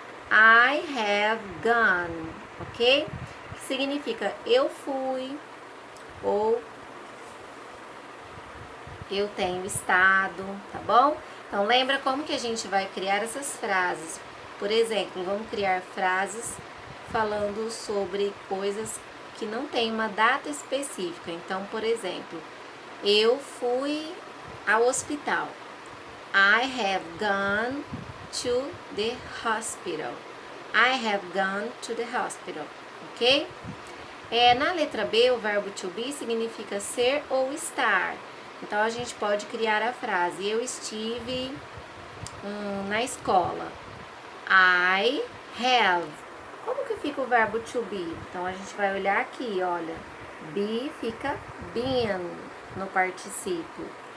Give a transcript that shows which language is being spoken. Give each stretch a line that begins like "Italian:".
English: I have gone, ok?
Portuguese: Que significa eu fui ou eu tenho estado, tá bom? Então, lembra como que a gente vai criar essas frases? Por exemplo, vamos criar frases falando sobre coisas que não tem uma data específica. Então, por exemplo, eu fui ao hospital.
English: I have gone to the hospital. I have gone to the hospital, ok?
Portuguese: Na letra B, o verbo to be significa ser ou estar. Então, a gente pode criar a frase, eu estive na escola.
English: I have.
Portuguese: Como que fica o verbo to be? Então, a gente vai olhar aqui, olha. Be fica been no particípio.